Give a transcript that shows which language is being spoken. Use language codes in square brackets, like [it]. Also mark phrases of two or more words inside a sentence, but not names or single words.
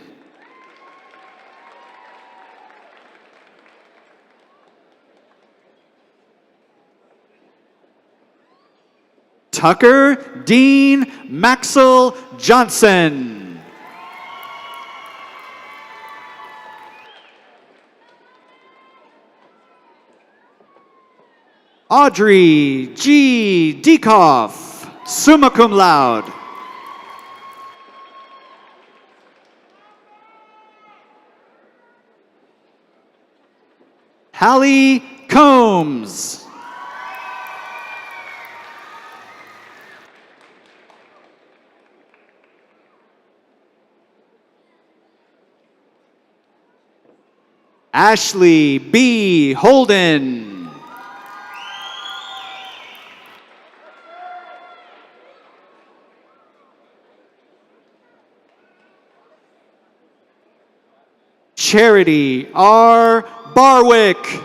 [en] Tucker Dean Maxwell Johnson. Audrey G. Dekoff, [la] summa cum laude. [en] Hallie Combs. Ashley B. Holden. Charity R. Barwick.